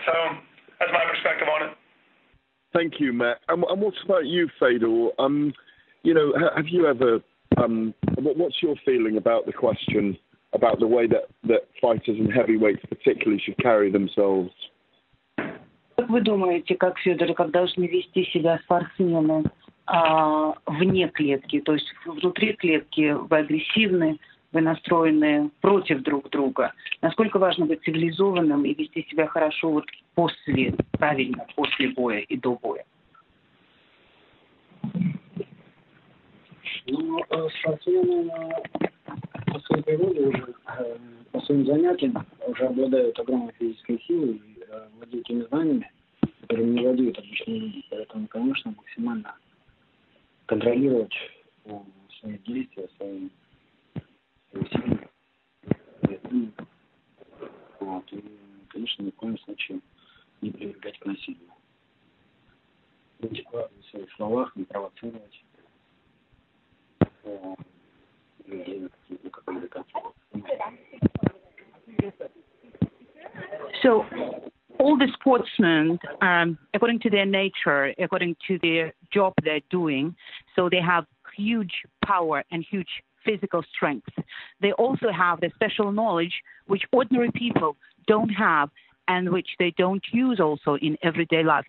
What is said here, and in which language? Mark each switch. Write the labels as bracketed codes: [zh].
[en] So that's my perspective on it. Thank you, Matt. And what about you, Fedor? You know, have you ever? What's your feeling about the question about the way that fighters and heavyweights particularly should carry themselves? [ru] Как вы думаете, как, Федор, как должны вести себя спортсмены вне клетки? То есть внутри клетки вы агрессивны, вы настроены против друг друга. Насколько важно быть цивилизованным и вести себя хорошо вот правильно, после боя и до боя? Ну, спортсмены по своей природе уже, по своим занятиям, уже обладают огромной физической силой и владеют теми знаниями, которыми не владеют обычные люди. Поэтому, конечно, максимально контролировать свои действия, свои усилия. Вот. И, конечно, ни в коем случае не прибегать к насилию. Быть аккуратным в своих словах, не провоцировать людей на какой-то конфликт. [en] So, all the sportsmen, according to their nature, according to their job they're doing, so they have huge power and huge physical strength. They also have the special knowledge which ordinary people don't have and which they don't use also in everyday life.